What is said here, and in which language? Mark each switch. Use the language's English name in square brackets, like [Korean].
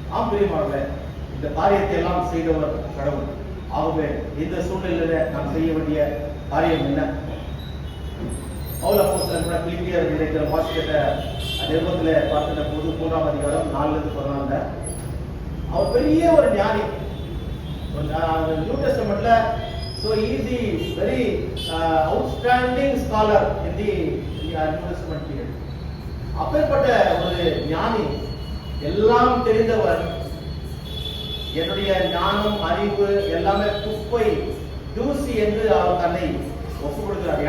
[Tamil] பிரியமானவர்களே, இந்த காரியத்தை எல்லாம் செய்தவர் கடவுள். ஆகவே இந்த சூழ்நிலையில நாம் செய்ய வேண்டிய காரியம் என்ன? பவுல் அப்போஸ்தலன் கூட பிலிப்பியர் நிலைக்கிற வாசிக்கிற நிருபத்துல பார்க்கிற போது 3ஆம் அதிகாரம் 4-14 அவர் பெரிய ஒரு ஞானி. New டெஸ்டமென்ட்ல [English] so he is the very outstanding scholar in the New Testament period. [Tamil] அப்பேற்பட்ட ஒரு ஞானி, எல்லாம் தெரிந்தவர், என்னுடைய ஞானம் அறிவு எல்லாமே குப்பை தூசி என்று அவர் தன்னை ஒப்பு கொடுக்கிறார்.